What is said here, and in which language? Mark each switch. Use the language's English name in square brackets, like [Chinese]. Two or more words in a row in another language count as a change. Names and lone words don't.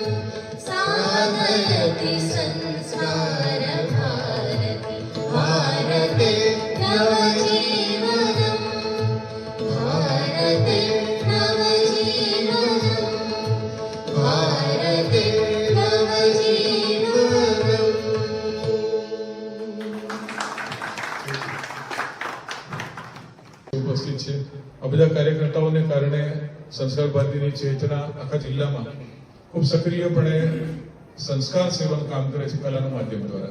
[Sanskrit] साधयति संसारभारते भारते नवजीवनम् भारते नवजीवनम् भारते नवजीवनम् [Gujarati] ઉપસ્થિત છે આ બધા કાર્યકર્તાઓને કારણે સંસ્કાર ભારતીની ચેતના આખા જિલ્લામાં ખૂબ સક્રિયપણે સંસ્કાર સેવાનું કામ કરે છે કલાના માધ્યમ દ્વારા.